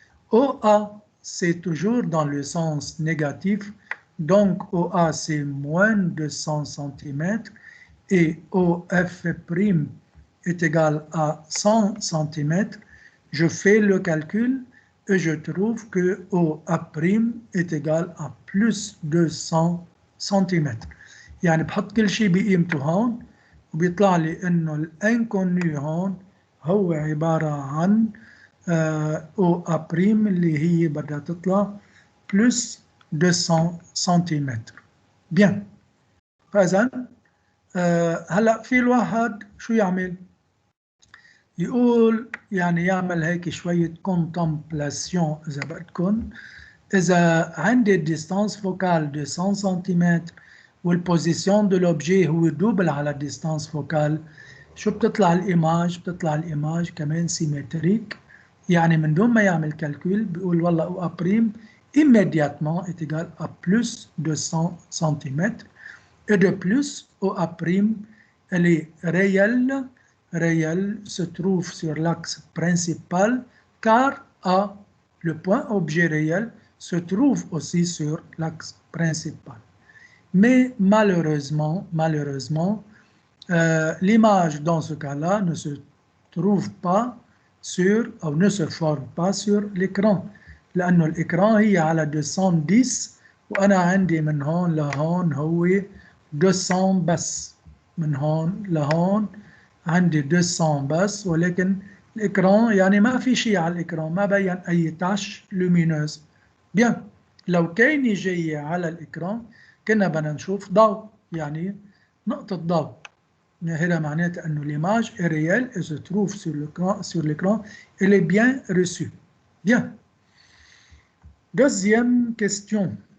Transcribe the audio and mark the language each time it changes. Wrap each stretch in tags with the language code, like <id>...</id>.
<fr>OA c'est toujours dans le sens négatif, donc OA c'est moins de 100 cm et OF' est égal à 100 cm. Je fais le calcul et je trouve que OA' est égal à plus de 100 cm.</fr> <ar>يعني بحط كل شيء بقيمته هون وبيطلع لي انه الانكونيو هون هو عبارة عن OA' اللي هي بدها تطلع</ar> <fr>plus 200 cm. Bien.</fr> <ar>فإذا هلا في الواحد شو يعمل؟ يقول يعمل هيك شوية contemplation إذا بدكم. إذا عندي</ar> <fr>distance focale de 100 cm</fr> <ar>والبوزيسيون</ar> <fr>de l'objet</fr> <ar>هو دوبل على</ar> <fr>distance focale،</fr> <ar>شو بتطلع الإيماج؟ بتطلع الإيماج كمان سيمتريك. يعني من دون ما يعمل كالكول بيقول والله</ar> <fr>OA' immédiatement est égal à plus de 100 cm. Et de plus, OA' elle est réelle, se trouve sur l'axe principal, car A, le point objet réel, se trouve aussi sur l'axe principal. Mais malheureusement, l'image dans ce cas-là ne se trouve pas sur, ou ne se forme pas sur l'écran.</fr> <ar>لأنه الإكران هي على 210 وأنا عندي من هون لهون هو 200 بس، من هون لهون عندي 200 بس، ولكن الإكران يعني ما في شيء على الإكران، ما بين أي تاش لومينوز. بيان، لو كان جاي على الإكران كنا بدنا نشوف ضوء، يعني نقطة ضوء. هذا معناته أنه</ar> <fr>l'image est réelle et se trouve sur l'écran, elle est bien reçue. Bien. Deuxième question.</fr>